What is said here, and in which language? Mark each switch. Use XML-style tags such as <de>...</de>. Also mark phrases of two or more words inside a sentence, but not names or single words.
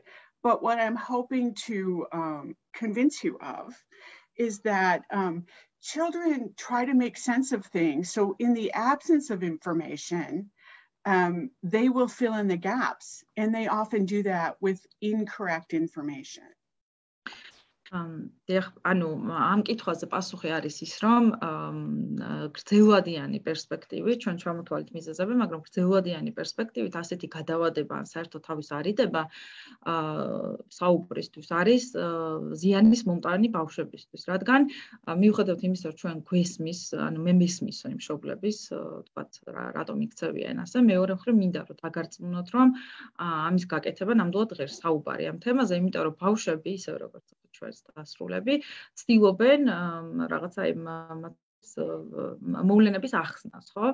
<en>But what I'm hoping to convince you of is that children try to make sense of things. So in the absence of information, they will fill in the gaps. And they often do that with incorrect information.</en> <ka>ანუ ამ კითხვაზე პასუხი არის ის, რომ გრძელვადიანი პერსპექტივით, ჩვენ ჩამოთვალეთ მიზეზები, მაგრამ გრძელვადიანი პერსპექტივით ასეთი გადავადება ან საერთოდ თავის არიდება საუბრისთვის არის ზიანის მომტანი ბავშვებისთვის, რადგან მიუხედავად იმისა, რომ ჩვენ გვესმის, ანუ მე მესმის იმ მშობლების, თქვათ, რატომ იქცევიან ასე, მეორე მხრივ მინდა რომ დაგარწმუნოთ, რომ ამის გაკეთება ნამდვილად ღირს საუბარი ამ თემაზე, იმიტომ რომ ბავშვები, ისე როგორც ჩვენს დასრულები, ცდილობენ რაღაცა იმ მოვლენების ახსნას, ხო?</ka>